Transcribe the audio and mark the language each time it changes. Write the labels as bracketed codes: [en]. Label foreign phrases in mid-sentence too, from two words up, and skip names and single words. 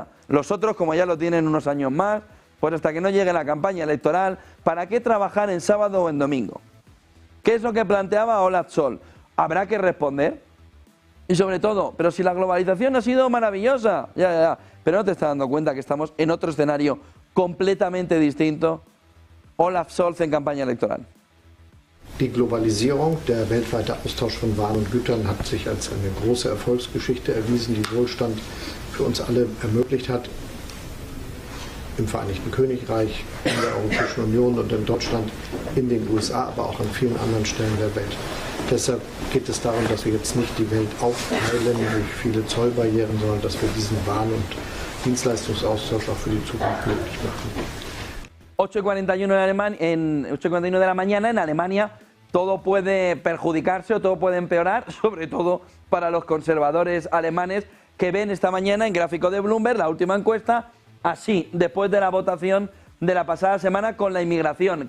[es] Los otros, como ya lo tienen unos años más, pues hasta que no llegue la campaña electoral, ¿para qué trabajar en sábado o en domingo? ¿Qué es lo que planteaba Olaf Scholz? Habrá que responder. Y sobre todo, pero si la globalización ha sido maravillosa, pero no te estás dando cuenta que estamos en otro escenario completamente distinto. Olaf Scholz en campaña electoral. [de] Die Globalisierung, der weltweite Austausch von Waren und Gütern hat sich als eine große Erfolgsgeschichte erwiesen, die Wohlstand für uns alle ermöglicht hat. Im Vereinigten Königreich, in der Europäischen Union und in Deutschland, in den USA, aber auch an vielen anderen Stellen der Welt. Deshalb geht es darum, dass wir jetzt nicht die Welt aufteilen durch viele Zollbarrieren, sondern dass wir diesen Waren- und Dienstleistungsaustausch auch für die Zukunft möglich machen. [es] 8:41 de la mañana en Alemania, todo puede perjudicarse o todo puede empeorar, sobre todo para los conservadores alemanes que ven esta mañana en gráfico de Bloomberg la última encuesta así, después de la votación de la pasada semana con la inmigración.